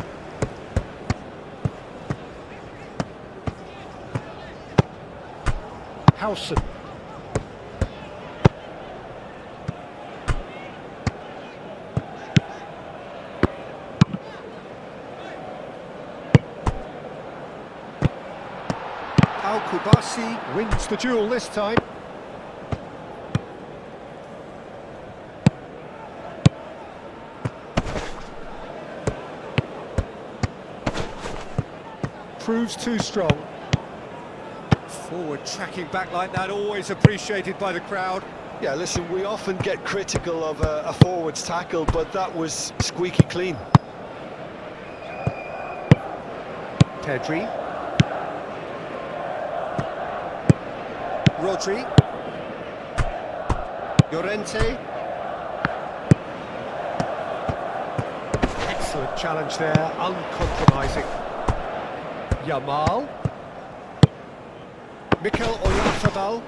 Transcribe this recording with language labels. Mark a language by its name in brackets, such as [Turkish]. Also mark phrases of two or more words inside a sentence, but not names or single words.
[English] Hausen. Kubasi wins the duel this time. Proves too strong. Forward tracking back like that, always appreciated by the crowd. Yeah, listen, we often get critical of a forward's tackle, but that was squeaky clean. Pedri. Rodri. Llorente. Excellent challenge there, uncompromising. Yamal. Mikel Oyarzabal.